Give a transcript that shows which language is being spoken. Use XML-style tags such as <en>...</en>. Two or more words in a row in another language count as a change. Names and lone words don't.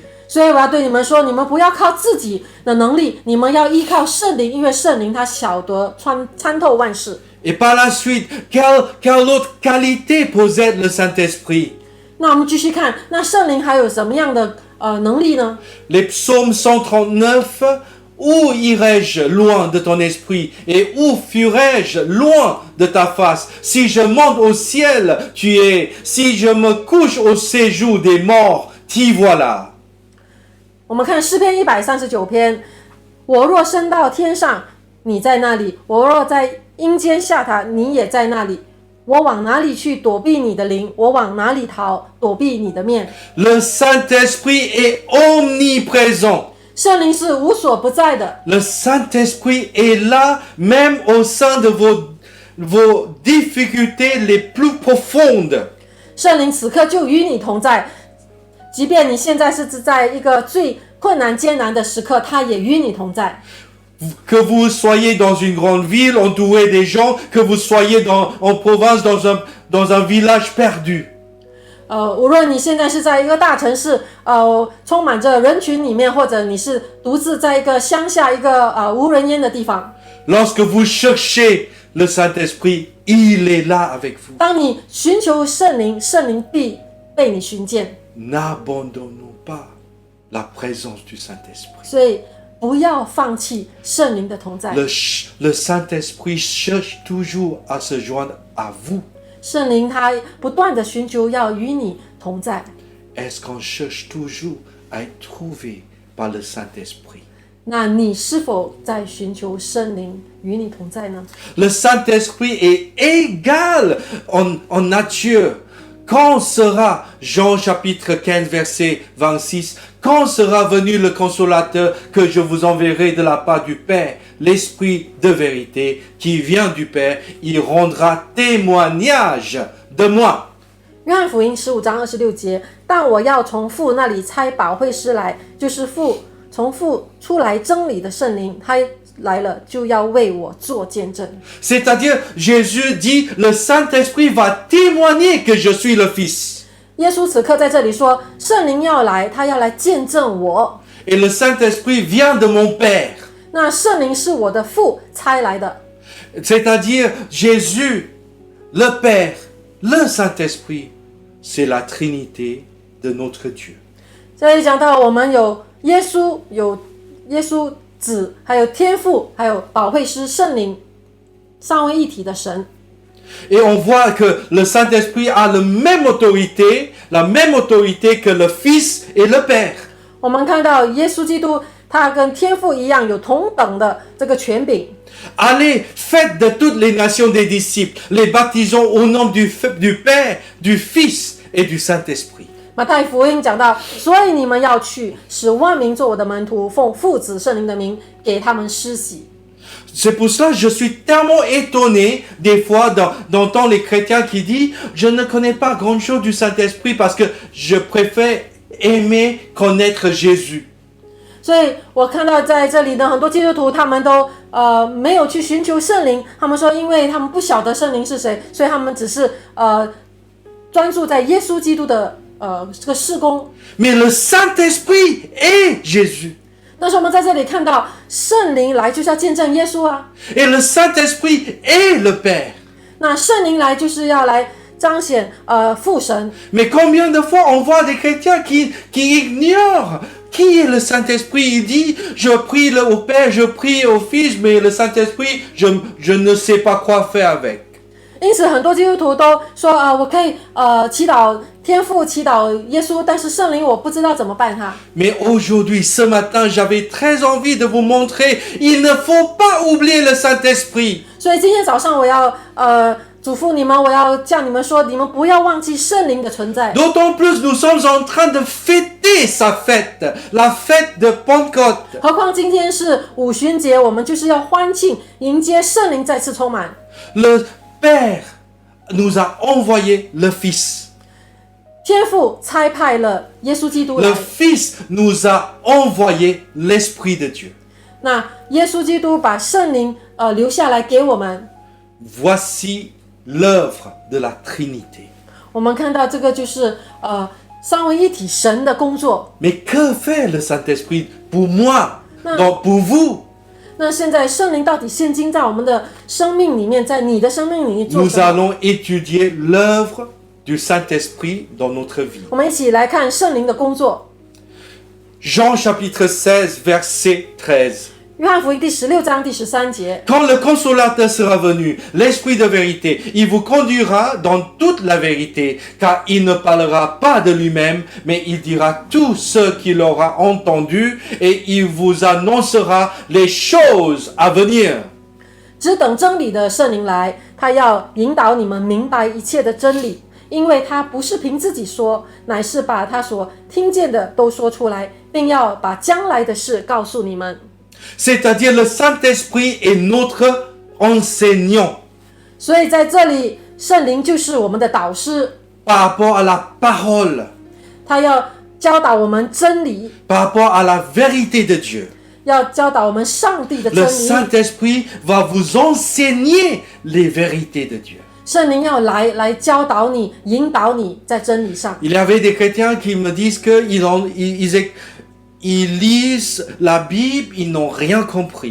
<zh>所以我要对你们说，你们不要靠自己的能力，你们要依靠圣灵，因为圣灵他晓得参透万事。</zh> <fr>Et par la suite, quelle autre qualité possède le Saint-Esprit?</fr> <zh>那我们继续看，那圣灵还有什么样的能力呢？</zh> <fr>Les psaumes 139, où irai-je loin de ton esprit et où fuirai-je loin de ta face? Si je monte au ciel, tu es. Si je me couche au séjour des morts, t'y voilà.</fr> <zh>我们看诗篇139篇，我若升到天上，你在那里；我若在阴间下榻，你也在那里。我往哪里去躲避你的灵？我往哪里逃躲避你的面？</zh> <fr>Le Saint-Esprit est omniprésent.</fr> <zh>圣灵是无所不在的，</zh> <fr>Le Saint-Esprit est là même au sein de vos difficultés les plus profondes.</fr> <zh>圣灵此刻就与你同在，即便你现在是在一个最困难艰难的时刻，他也与你同在。</zh> <fr>Que vous soyez dans une grande ville entouré des gens, que vous soyez en province dans un village perdu.</fr> <zh>无论你现在是在一个大城市，充满着人群里面，或者你是独自在一个乡下一个无人烟的地方。</zh> <fr>Lorsque vous cherchez le Saint-Esprit, il est là avec vous.</fr> <zh>当你寻求圣灵，圣灵必被你寻见。</zh> <fr>N'abandonnons pas la présence du Saint-Esprit.</fr> <zh>所以不要放弃圣灵的同在。</zh> <fr>Le Saint-Esprit cherche toujours à se joindre à vous.</fr> <zh>圣灵他不断的寻求要与你同在。</zh> <fr>Est-ce qu'on cherche toujours à être trouvé par le Saint-Esprit?</fr> <zh>那你是否在寻求圣灵与你同在呢？</zh> <fr>Le Saint-Esprit est égal en nature. Quand sera, Jean chapitre 15 verset 26, quand sera venu le consolateur que je vous enverrai de la part du Père, l'Esprit de vérité qui vient du Père, il rendra témoignage de moi.</fr> <zh>约翰福音15章26节，但我要从父那里差保惠师来，就是从父出来真理的圣灵，他来了就要为我做见证。</zh> <fr>C'est-à-dire, Jésus dit, le Saint-Esprit va témoigner que je suis le Fils.</fr> <zh>耶稣此刻在这里说，圣灵要来，他要来见证我。</zh> <fr>Et le Saint-Esprit vient de mon Père.</fr> <zh>那圣灵是我的父差来的，</zh> <fr>C'est-à-dire, Jésus, le Père, le Saint-Esprit, c'est la Trinité de notre Dieu.</fr> <zh>这里讲到我们有耶稣，有耶稣子，还有天父，还有保惠师圣灵，三位一体的神。</zh> <fr>Et on voit que le Saint-Esprit a la même autorité que le Fils et le Père.</fr> <zh>我们看到耶稣基督，他跟天父一样有同等的这个权柄。</zh> <fr>Allez, faites de toutes les nations des disciples, les baptisons au nom du Père, du Fils et du Saint-Esprit.</fr> <zh>马太福音讲到，所以你们要去，使万民做我的门徒，奉父子圣灵的名给他们施洗。</zh> <fr>C'est pour cela que je suis tellement étonné des fois d'entendre les chrétiens qui disent « Je ne connais pas grand-chose du Saint-Esprit parce que je préfère aimer connaître Jésus. »</fr> <zh>所以我看到在这里的很多基督徒，他们都没有去寻求圣灵，他们说，因为他们不晓得圣灵是谁，所以他们只是专注在耶稣基督的这个事工。</zh> <fr>Mais le Saint-Esprit est Jésus.</fr> <zh>但是我们在这里看到，圣灵来就是要见证耶稣啊。</zh> <fr>Et le Saint-Esprit est le Père.</fr> <zh>那圣灵来就是要来彰显父神。</zh> <fr>Mais combien de fois on voit des chrétiens qui ignorent qui est le Saint-Esprit? Il dit « Je prie au Père, je prie au Fils, mais le Saint-Esprit, je ne sais pas quoi faire avec. »</fr> <zh>因此，很多基督徒都说我可以祈祷天父，祈祷耶稣，但是圣灵我不知道怎么办它。</zh> <fr>Mais aujourd'hui, ce matin, j'avais très envie de vous montrer, il ne faut pas oublier le Saint-Esprit.</fr> <zh>所以今天早上我要嘱咐你们，我要叫你们说，你们不要忘记圣灵的存在。</zh> <fr>D'autant plus, nous sommes en train de fêter sa fête, la fête de Pentecôte.</fr> <zh>何况今天是五旬节，我们就是要欢庆，迎接圣灵再次充满。</zh> <fr>Le Père nous a envoyé le Fils.</fr> <zh>天父差派了耶稣基督来</zh> <fr>Le，Fils nous a envoyé l'Esprit de Dieu.</fr> <zh>那耶稣基督把圣灵留下来给我们。</zh> <fr>Voici l'œuvre de la Trinité.</fr> <zh>我们看到这个就是三位一体神的工作。</zh> <fr>Mais que fait le Saint-Esprit pour moi, pour vous?</fr> <zh>那现在圣灵到底现今在我们的生命里面，在你的生命里面做</zh> <fr>Nous</fr> <zh>什么？</zh> <fr>allons étudier l'œuvre du Saint-Esprit dans notre vie.</fr> <zh>我们一起来看圣灵的工作。</zh> <fr>Jean chapitre 16, verset 13.</fr> <zh>约翰福音第16章第13节。</zh> <fr>Quand le consolateur sera venu, l'Esprit de vérité, il vous conduira dans toute la vérité, car il ne parlera pas de lui-même, mais il dira tout ce qu'il aura entendu, et il vous annoncera les choses à venir.</fr> <zh>只等真理的圣灵来，他要引导你们明白一切的真理，因为他不是凭自己说，乃是把他所听见的都说出来，并要把将来的事告诉你们。</zh> <fr>C'est-à-dire le Saint-Esprit est notre enseignant.</fr> <zh>所以在这里，圣灵就是我们的导师。</zh> <fr>par rapport à la parole,</fr> <zh>他要教导我们真理，</zh> <fr>par rapport à la vérité de Dieu.</fr> <zh>要教导我们上帝的真</zh> <fr>Le</fr> <zh>理。</zh> <fr>Saint-Esprit va vous enseigner les vérités de Dieu.</fr> <zh>圣灵要来教导你，引导你在真理上。</zh> <fr>Il y avait des chrétiens qui me disent qu'ils lisent la Bible, ils n'ont rien compris.</fr>